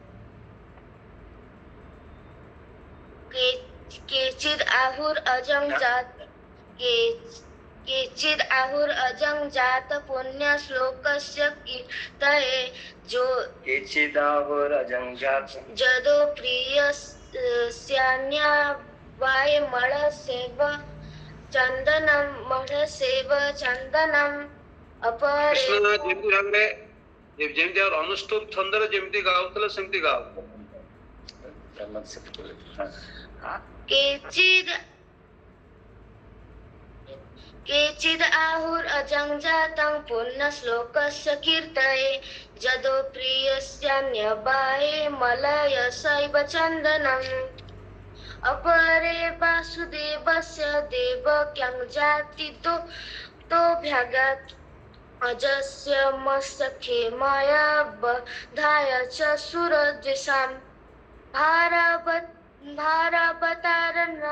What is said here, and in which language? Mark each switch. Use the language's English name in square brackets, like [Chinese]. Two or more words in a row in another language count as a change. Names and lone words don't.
[Sanskrit] केचिद् आहुरजं जात पुण्यश्लोकस्य कीर्तये जदो प्रियस्यान्यावाय मळसेव चन्दनम् अपरे [Odia] ଯେମିତି ଆମର ଅନୁଷ୍ଠୁପ ଛନ୍ଦରେ ଯେମିତି ଗାଉଥିଲେ ସେମିତି ଗାଉ। [Sanskrit] केचिद् आहुरजं जातं पुण्यश्लोकस्य कीर्तये जदो प्रियस्यान्यवाये मलयसैव चन्दनम् अपरे वासुदेवस्य देवक्यं जाति तोभ्यगात् अजस्य मत्सखे मया बधाय च सुरद्विषां भारवतारं